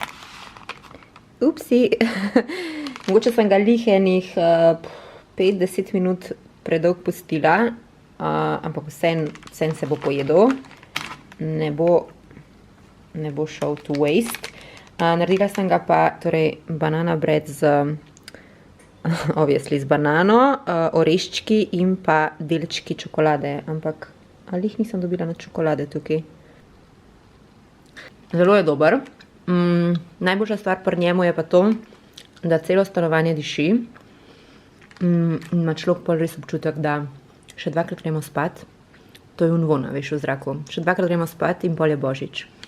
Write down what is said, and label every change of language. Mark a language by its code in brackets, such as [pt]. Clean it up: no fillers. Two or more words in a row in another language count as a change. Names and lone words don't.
[sl] Upsi, mogoče sem ga enih 5-10 minut predolg pustila, ampak vsem se bo pojedel, ne bo šel [en] to waste. [sl] Naredila sem ga pa, torej, [en] banana bread obviously [sl] z banano, oreščki in pa delčki čokolade, ampak ali jih nisem dobila na čokolade tukaj. Zelo je dober. Najboljša stvar pri njemu je pa to, da celo stanovanje diši in ima človek pol res občutek, da še dvakrat gremo spat, to je unvona, veš, v zraku, še dvakrat gremo spat in pol je božič.